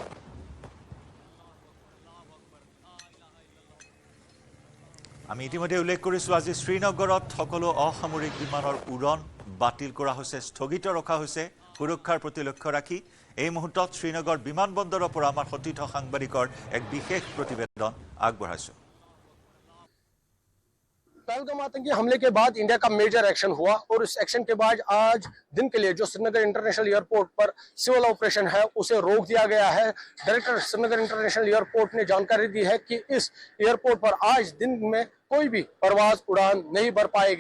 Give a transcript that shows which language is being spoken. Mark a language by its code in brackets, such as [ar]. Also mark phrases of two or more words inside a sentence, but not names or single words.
[as] আমি ইতিমধ্যে উল্লেখ কৰিছোঁ আজি শ্ৰীনগৰত সকলো অসামৰিক বিমানৰ উৰণ বাতিল কৰা হৈছে, স্থগিত ৰখা হৈছে সুৰক্ষাৰ প্ৰতি লক্ষ্য ৰাখি। এই মুহূৰ্তত শ্ৰীনগৰ বিমানবন্দৰৰ পৰা আমাৰ সতীৰ্থ সাংবাদিকৰ এক বিশেষ প্ৰতিবেদন আগবঢ়াইছোঁ। [hi] पहलगाम आतंकी हमले के बाद इंडिया का [en] major action [hi] हुआ और इस एक्शन के बाद आज दिन के लिए जो श्रीनगर इंटरनेशनल एयरपोर्ट पर [en] civil operation [hi] है उसे रोक दिया गया है। डायरेक्टर श्रीनगर इंटरनेशनल एयरपोर्ट ने जानकारी दी है कि इस एयरपोर्ट पर आज दिन में कोई भी परवाज उड़ान नहीं भर पाएगी।